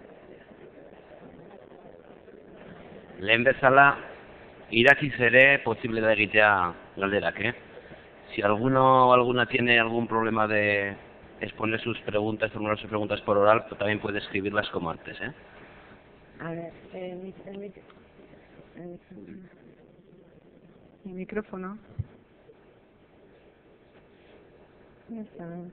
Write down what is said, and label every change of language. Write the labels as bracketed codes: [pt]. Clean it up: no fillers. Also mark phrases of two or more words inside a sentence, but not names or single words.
[eu] Lehen bezala, irakiz ere posible da egitea galderak, [es] Si alguno o alguna tiene algún problema de exponer sus preguntas, formular sus preguntas por oral, pues también puede escribirlas como antes, A ver, el micrófono. ¿Dónde están?